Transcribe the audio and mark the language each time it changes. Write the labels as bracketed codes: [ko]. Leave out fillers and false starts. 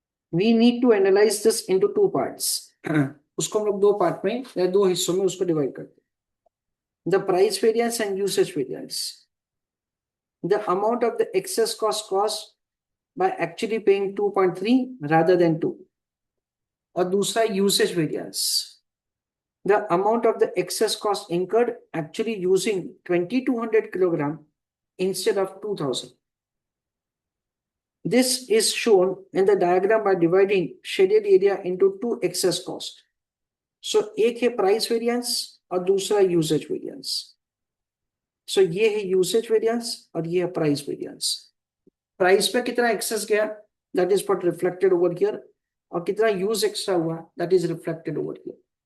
[en] We need to analyze this into two parts। [hi] उसको हम लोग दो पार्ट में या दो हिस्सों में उसको डिवाइड करते हैं, [en] The price variance and usage variance. The amount of the excess cost caused by actually paying 2.3 rather than 2। [hi] और दूसरा usage variance, [en] the amount of the excess cost incurred actually using 2200 kilogram instead of 2000। This is shown in the diagram by dividing shaded area into two excess cost. [hi] So एक है price variance और दूसरा usage variance. सो ये है usage variance और ये है price variance. Price पे कितना एक्सेस गया, [en] that is what reflected over here, [hi] और कितना यूज एक्स्ट्रा हुआ, [en] That is reflected over here.